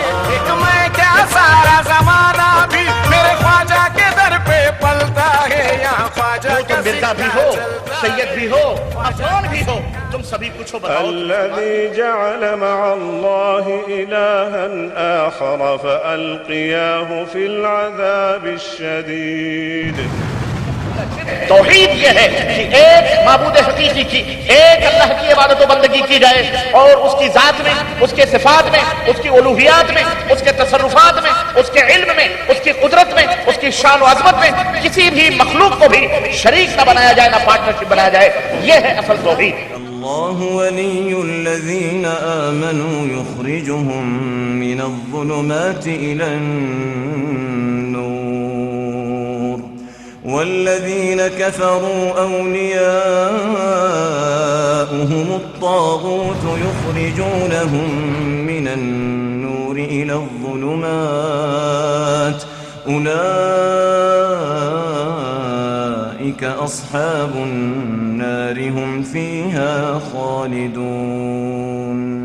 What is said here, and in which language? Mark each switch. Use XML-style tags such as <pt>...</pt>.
<ur>ایک میں کیا سارا زمانہ بھی میرے خواجہ کے در پہ پلتا ہے، یہاں خواجہ تم مرزا بھی ہو، سید بھی ہو، افغان بھی ہو، تم سبھی کچھ ہو بتاؤ.</ur> <ar>الذي جعل مع الله إلها آخر فألقياه في العذاب الشديد.</ar> <ur>توحید یہ ہے کہ ایک معبود حقیقی کی، ایک اللہ کی عبادت و بندگی کی جائے، اور اس کی ذات میں، اس کے صفات میں، اس کی الوہیات میں، اس کے تصرفات میں، اس کے علم میں، اس کی قدرت میں، اس کی شان و عظمت میں کسی بھی مخلوق کو بھی شریک نہ بنایا جائے، نہ پارٹنرشپ بنایا جائے. یہ ہے اصل توحید.</ur> <ar>اللہ ولی الذین آمنوا یخرجهم من الظلمات إلى النور والذین كفروا أولیاؤهم الطاغوت یخرجونهم من النور إلى الظلمات أولئك أصحاب النار هم فيها خالدون.</ar>